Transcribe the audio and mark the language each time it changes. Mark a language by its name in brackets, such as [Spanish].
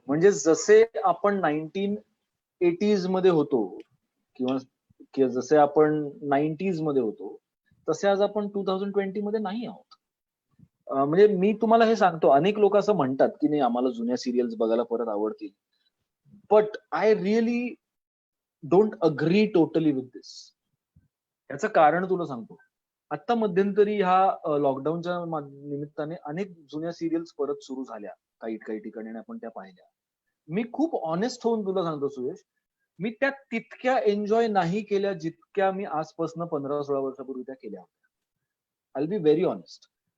[Marathi] म्हणजे जसे आपण 1980s मध्ये होतो किंवा जसे आपण 90s मध्ये होतो, तसे आज आपण 2020 मध्ये नाही आहोत. म्हणजे मी तुम्हाला हे सांगतो, अनेक लोक असं म्हणतात की नाही आम्हाला जुन्या सिरियल्स बघायला परत आवडतील. [English] But I really don't agree totally with this. [Marathi] याचं कारण तुला सांगतो. आता मध्यंतरी ह्या लॉकडाऊनच्या निमित्ताने अनेक जुन्या सिरियल्स परत सुरू झाल्या काही ठिकाणी आणि आपण त्या पाहिल्या. मी खूप ऑनेस्ट होऊन तुला सांगतो सुयश, मी त्या तितक्या एन्जॉय नाही केल्या जितक्या मी आजपासून 15-16 वर्षापूर्वी त्या केल्या होत्या. [English] I be very honest.